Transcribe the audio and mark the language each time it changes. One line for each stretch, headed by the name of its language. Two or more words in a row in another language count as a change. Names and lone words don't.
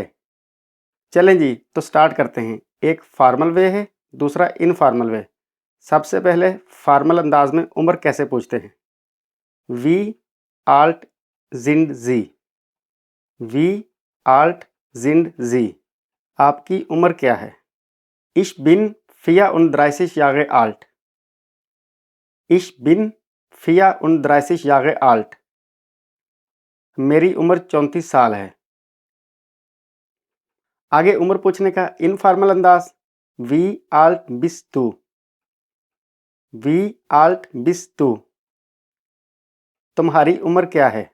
Hindi: चलें जी, तो स्टार्ट करते हैं। एक
English: formal way
Hindi: है, दूसरा
English: informal way.
Hindi: सबसे पहले फार्मल अंदाज में उम्र कैसे पूछते हैं।
German: Wie alt sind Sie. Wie alt sind Sie,
Hindi: आपकी उम्र क्या है।
German: Ich bin 34 Jahre alt. Ich bin 34 Jahre alt.
Hindi: मेरी उम्र 34 साल है। आगे उम्र पूछने का इनफॉर्मल अंदाज
German: Wie alt bist du. Wie alt bist du,
Hindi: तुम्हारी उम्र क्या है।